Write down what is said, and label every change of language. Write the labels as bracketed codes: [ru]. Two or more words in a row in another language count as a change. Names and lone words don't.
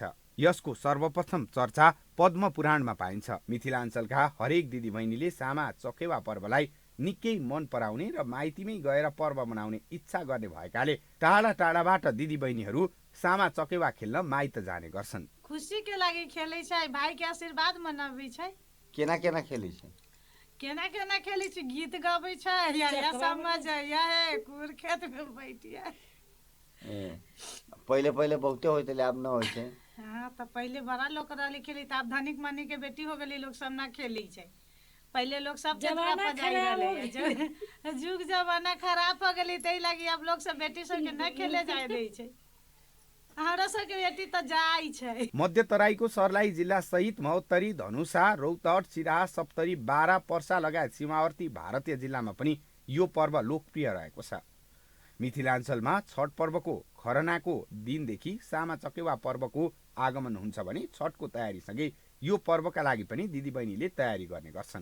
[ne] यसको सर्वप्रथम चर्चा पद्म पुराणमा पाइन्छ। मिथिलाञ्चलका हरेक दिदीबहिनीले सामा चकेवा पर्वलाई निकै मन पराउने र माइतीमै गएर पर्व मनाउने इच्छा गर्ने भएकाले टाढा टाढाबाट दिदीबहिनीहरू सामा चकेवा खेल्न माइत जाने गर्छन्। [mai] खुशी के लागि खेलै छै, भाइ के आशीर्वाद मनाबै छै। केना केना खेलै छै? केना केना खेलै छै, गीत गाबै छै, या समझ या है कुर खेत में बैठिया। पहिले पहिले बहुते होइत ले, अब न होइ छै। हां त पहिले बड़ा लोग रहले खेली, त अब धनिक मानी के बेटी हो गेली, लोग सब ना खेलै छै। पहिले लोग सब जमाना खराब हो गेलै, जुग जमाना खराब हो गेलै, तै लागि अब लोग सब बेटी सब के न खेले जाय दै छै। हमरा सब के बेटी त जाय छै। [ne] मध्य तराईको सर्लाही जिल्ला सहित महोत्तरी, धनुषा, रौतहट, सिराहा, सप्तरी, बारा, पर्सा लगायत सीमावर्ती भारतीय जिल्लामा पनि यो पर्व लोकप्रिय रहेको छ। मिथिलाञ्चलमा छठ पर्वको खरनाको दिनदेखि सामा चकेवा पर्वको आगमन हुन्छ भने छठको तयारीसँगै यो पर्वका लागि पनि दिदीबहिनीले तयारी गर्ने गर्छन्।